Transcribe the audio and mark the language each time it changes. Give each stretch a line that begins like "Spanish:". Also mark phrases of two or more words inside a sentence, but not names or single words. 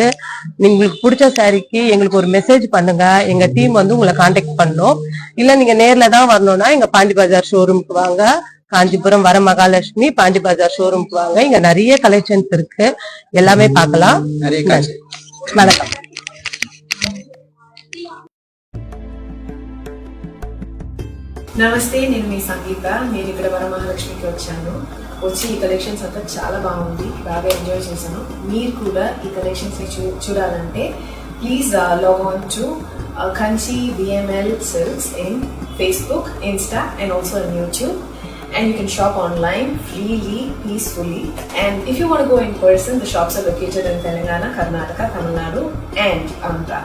Tamil: உங்களுக்கு பிடிச்ச சாரிக்கு எங்களுக்கு ஒரு மெசேஜ் பண்ணுங்க. எங்க டீம் வந்து உங்களை கான்டாக்ட் பண்ணோம். இல்ல நீங்க நேர்ல தான் வரணும்னா எங்க பாண்டி பஜார் ஷோரூமுக்கு வாங்க. காஞ்சிபுரம் வர மகாலட்சுமி பாண்டி பஜார் ஷோரூமுக்கு வாங்க. இங்க நிறைய கலெக்ஷன்ஸ் இருக்கு. எல்லாமே பார்க்கலாம். வணக்கம்.
Telugu: నమస్తే, నేను మీ సంగీత. నేను ఇక్కడ వరమహాలక్ష్మికి వచ్చాను. వచ్చి ఈ కలెక్షన్స్ అంతా చాలా బాగుంది, బాగా ఎంజాయ్ చేశాను. మీరు కూడా ఈ కలెక్షన్స్ చూడాలంటే
English: please log on to Kanchi VML Silks in Facebook, Insta and also on YouTube. And you can shop online freely, peacefully. And if you want to go in person, the shops are located in Telangana, Karnataka, Tamil Nadu and Andhra.